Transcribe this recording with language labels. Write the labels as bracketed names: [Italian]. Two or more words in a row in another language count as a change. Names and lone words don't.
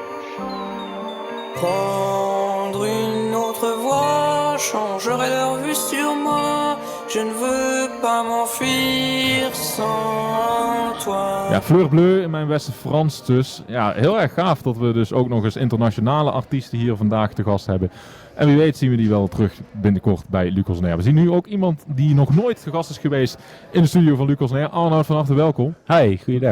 [French] Prendre une autre voie changerait leur vue sur moi. Je ne veux pas m'enfuir sans toi. [Dutch] Ja, Fleur Bleu in mijn beste Frans dus. Ja, heel erg gaaf dat we dus ook nog eens internationale artiesten hier vandaag te gast hebben. En wie weet zien we die wel terug binnenkort bij Lucas on Air. We zien nu ook iemand die nog nooit te gast is geweest in de studio van Lucas on Air. Arnoud, van harte welkom. Hi, goeiedag.